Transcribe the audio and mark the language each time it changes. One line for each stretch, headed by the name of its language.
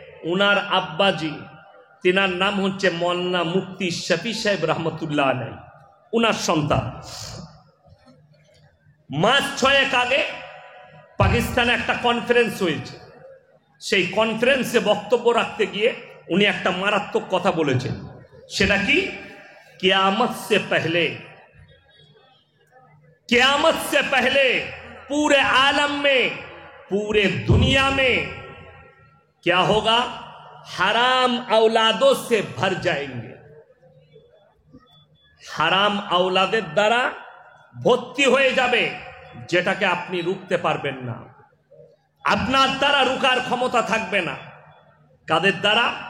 Bangla: উনার আব্বাজি, তিনার নাম হচ্ছে মওলানা মুফতি শফি সাহেব রহমতুল্লাহ আলাইহি, উনার সন্তান। মাস 6 আগে পাকিস্তানে একটা কনফারেন্স হয়েছে, সেই কনফারেন্সে বক্তব্য রাখতে গিয়ে উনি একটা মারাত্মক কথা বলেছেন। সেটা কি?
Hindi: কিয়ামত সে পহলে, कियामत से पहले पूरे आलम में, पूरे दुनिया में क्या होगा? हराम औलादों से भर जाएंगे,
Bangla: হারাম আওলাদের দ্বারা ভর্তি হয়ে যাবে, যেটাকে আপনি রুখতে পারবেন না, আপনার দ্বারা রুকার ক্ষমতা থাকবে না। কাদের দ্বারা?